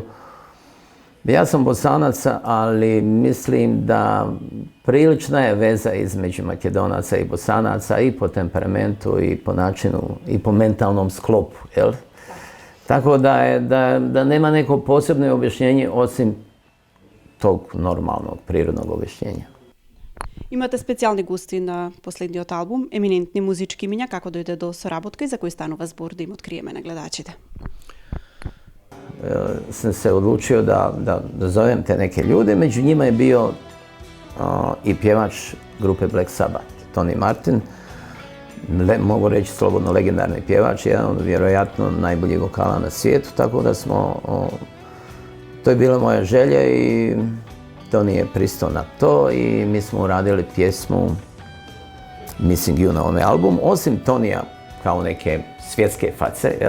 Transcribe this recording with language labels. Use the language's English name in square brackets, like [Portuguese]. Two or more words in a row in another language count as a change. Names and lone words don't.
[Bosnian] Ja sam Bosanac, ali mislim da prilična je veza između Makedonaca i Bosanaca i po temperamentu i po načinu i po mentalnom sklopu, jel? Tako da nema neko posebno objašnjenje osim tog normalnog, prirodnog objašnjenja. [Macedonian] Имате специјални гости на последниот албум, еминентни музички имиња, како дојде до соработка и за кој станува збор да им откриеме на гледачите? [Bosnian] Sam se odlučio da zovem te neke ljude, među njima je bio i pjevač grupe Black Sabbath, Tony Martin, mogu reći slobodno legendarni pjevač, jedan od vjerojatno najboljih vokala na svijetu, tako da to je bila moja želja i Tony je pristao na to i mi smo uradili pjesmu Missing You na ovome albumu, osim Tonija kao neke svjetske face, jel?